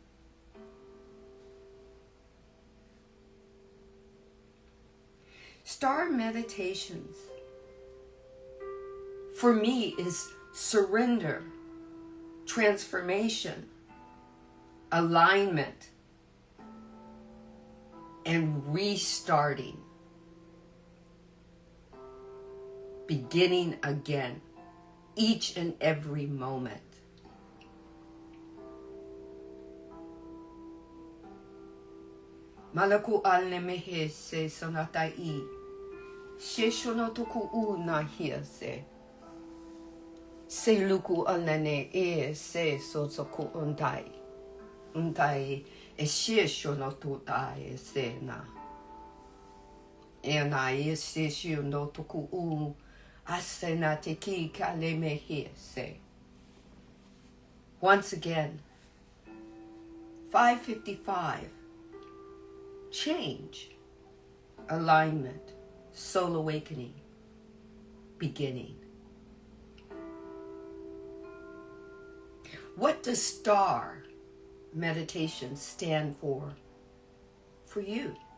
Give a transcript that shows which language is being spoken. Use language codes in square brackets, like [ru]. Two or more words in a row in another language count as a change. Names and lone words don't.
[en] S.T.A.R meditations for me is surrender, transformation, alignment, and restarting. Beginning again, each and every moment. Malaku alne mehe se sonatai. Sheshono toku una hia se. Se luku alne e se sosoku untai. Untai e sheshono tutai se na. E na e sheshono toku u asena te ki kale mehe se. Once again, 5:55. Change, alignment, soul awakening, beginning. What does S.T.A.R meditation stand for you?